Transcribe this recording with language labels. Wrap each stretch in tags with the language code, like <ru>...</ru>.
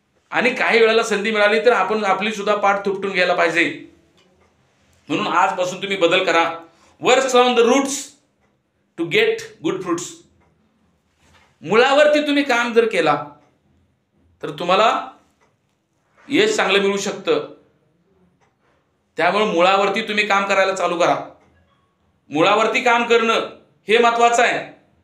<mr>आणि काही वेळेला संधी मिळाली तर आपण आपली सुद्धा पाठ थुपटून घ्यायला पाहिजे. म्हणून आजपासून तुम्ही बदल करा.</mr> <en>Work on the roots to get good fruits.</en> <mr>मुळावरती तुम्ही काम जर केला तर तुम्हाला यश चांगलं मिळू शकतं. त्यामुळे मुळावरती तुम्ही काम करायला चालू करा. मुळावरती काम करणं हे महत्वाचं आहे.</mr>